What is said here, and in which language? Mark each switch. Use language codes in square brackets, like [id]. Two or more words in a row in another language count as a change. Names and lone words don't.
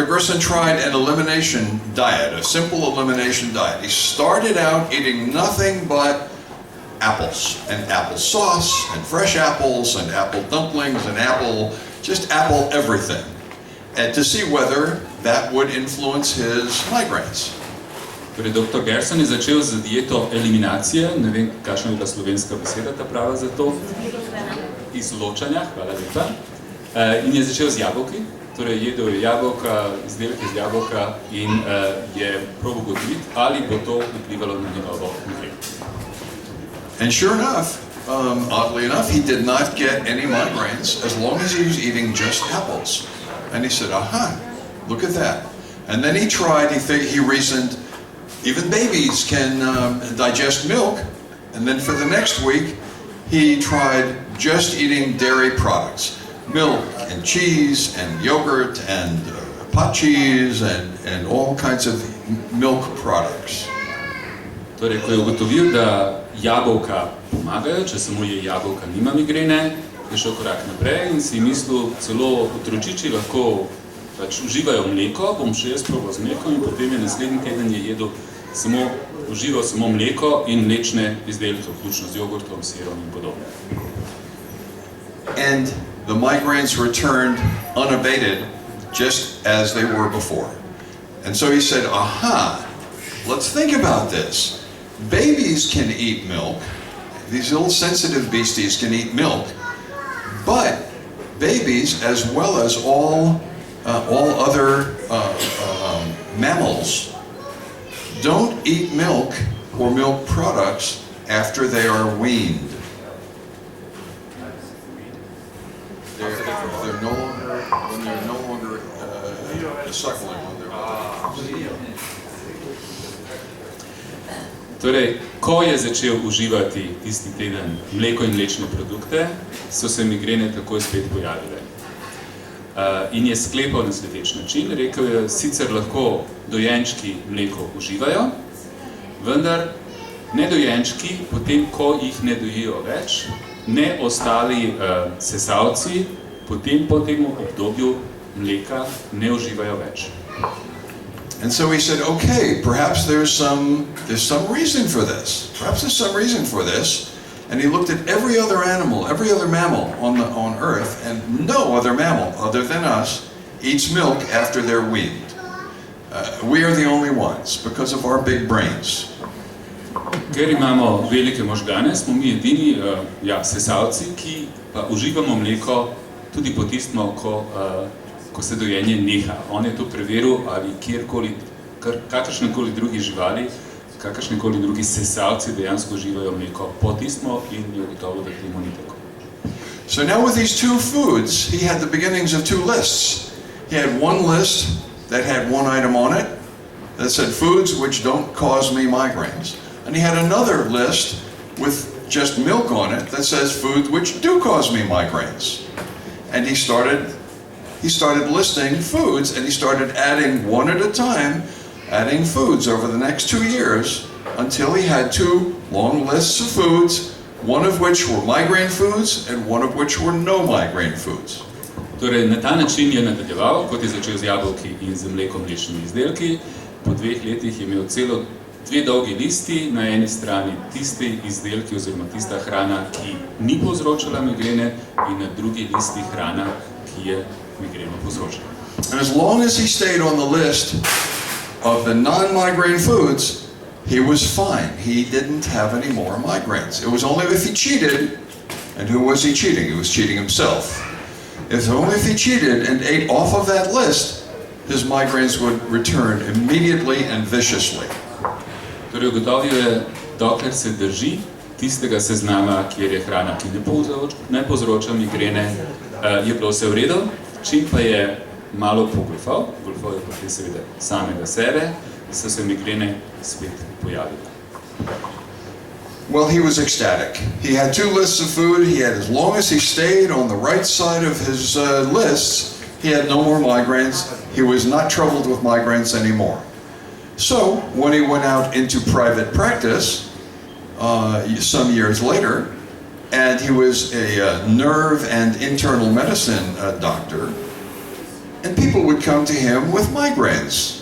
[en] Gerson tried an elimination diet, a simple elimination diet. He started out eating nothing but apples, and applesauce, and fresh apples, and apple dumplings, and just apple everything, and to see whether that would influence his migraines. [sl] Torej, dr. Gerson je začel z dieto eliminacije, ne vem, kakšna je bila slovenska beseda ta prava za to, izločanja, hvala lepa, in je začel z jabolki, torej jedel je jabolka, izdelke iz jabolka in je probal ugotoviti, ali bo to vplivalo na njegovo migreno. [en] And sure enough, oddly enough, he did not get any migraines as long as he was eating just apples. And he said, aha, look at that. And then he tried, he reasoned, even babies can digest milk. And then for the next week, he tried just eating dairy products. Milk and cheese and yogurt and pot cheese and all kinds of milk products. [sl] Torej, ko je ugotovil, da jabolka pomagajo, če samo je jabolka, nima migrene, je šel korak naprej in si mislil, celo otročiči lahko uživajo mleko, bom še jaz probal z mlekom, in potem je naslednji teden je jedel užival samo mleko in mlečne izdelke, vključno z jogurtom, sirom in podobno. [en] And the migraines returned unabated, just as they were before. And so he said, aha, let's think about this. Babies can eat milk. These little sensitive beasties can eat milk. But babies, as well as all other mammals, don't eat milk or milk products after they are weaned. They're no longer suckling when they're [sl] Torej, ko je začel uživati tisti teden mleko in mlečne produkte, so se migrene takoj spet pojavile. In je sklepal na sledeč način, rekel je, sicer lahko dojenčki mleko uživajo, vendar ne dojenčki, potem ko jih ne dojijo več, ne ostali sesalci, potem po tem obdobju mleka ne uživajo več. [en] And so he said, okay, perhaps there's some reason for this. Perhaps there's some reason for this. And he looked at every other animal, every other mammal on Earth, and no other mammal other than us eats milk after they're weaned. We are the only ones because of our big brains. [sl] Ker imamo velike možgane, smo mi edini sesalci, ki pa uživamo mleko tudi po tistem, ko se dojenje neha. On je to preveril, ali kjerkoli, kakršnekoli drugi živali, kakršnekoli drugi sesalci dejansko uživajo mleko po tistem in je gotovo, da temu ni tako. [en] So now with these two foods, he had the beginnings of two lists. He had one list that had one item on it that said foods which don't cause me migraines. And he had another list with just milk on it that says foods which do cause me migraines. And he started listing foods, and he started adding one at a time, adding foods over the next 2 years until he had two long lists of foods, one of which were migraine foods and one of which were no migraine foods. [sl] Torej, na ta način je nadaljeval, kot je začel z jabolki in z mlekom mlečnimi izdelki. Po 2 letih je imel celo 2 dolgi listi, na eni strani tisti izdelki oziroma tista hrana, ki ni povzročala migrene, in na drugi listi hrana, ki je migreno povzročala. [en] And as long as he stayed on the list of the non-migraine foods, he was fine. He didn't have any more migraines. It was only if he cheated, and who was he cheating? He was cheating himself. It's only if he cheated and ate off of that list, his migraines would return immediately and viciously. [sl] Torej, ugotovil je, dokler se drži tistega seznama, kjer je hrana, ki ne povzroča migrene, je bilo vse v redu. Čim pa je malo pogolfal je potem seveda samega sebe, so se migrene spet pojavile. [en] Well, he was ecstatic. He had 2 lists of food. He had, as long as he stayed on the right side of his lists, he had no more migraines. He was not troubled with migraines anymore. So, when he went out into private practice, some years later, and he was a nerve and internal medicine doctor, and people would come to him with migraines.